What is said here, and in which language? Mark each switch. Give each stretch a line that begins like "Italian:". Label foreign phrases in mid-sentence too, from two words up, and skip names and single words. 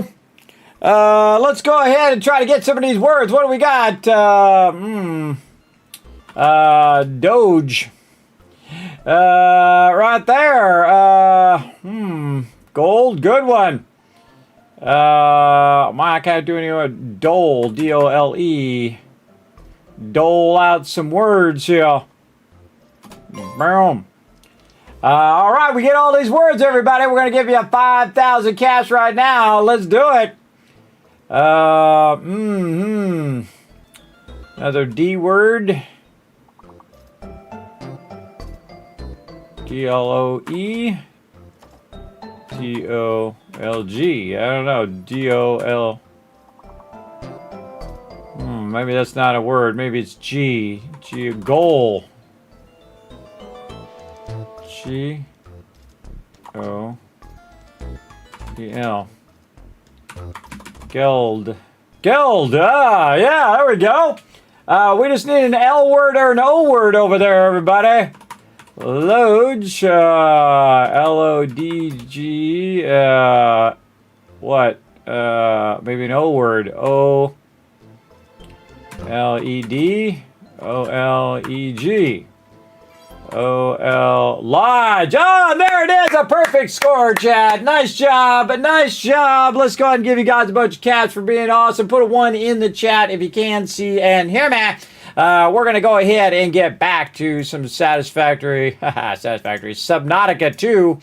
English: Let's go ahead and try to get some of these words. What do we got? Doge. Right there. Gold. Good one. I can't do any dole. D-O-L-E. Dole out some words here. Boom. All right, we get all these words, everybody. We're going to give you 5,000 cash right now. Let's do it. Another D word. D-L-O-E. D-O-L-G. I don't know. D-O-L. Maybe that's not a word. Maybe it's G. G. Goal. G-O-D-L. Geld. Geld. Yeah, there we go. We just need an L word or an O word over there, everybody. Lodge. L-O-D-G. What? Maybe an O word. O-L-E-D. O-L-E-G. O-L Lodge. Oh, there it is. A perfect score, Chad. Nice job. Nice job. Let's go ahead and give you guys a bunch of cash for being awesome. Put a 1 in the chat if you can see and hear me. We're going to go ahead and get back to some satisfactory Subnautica 2.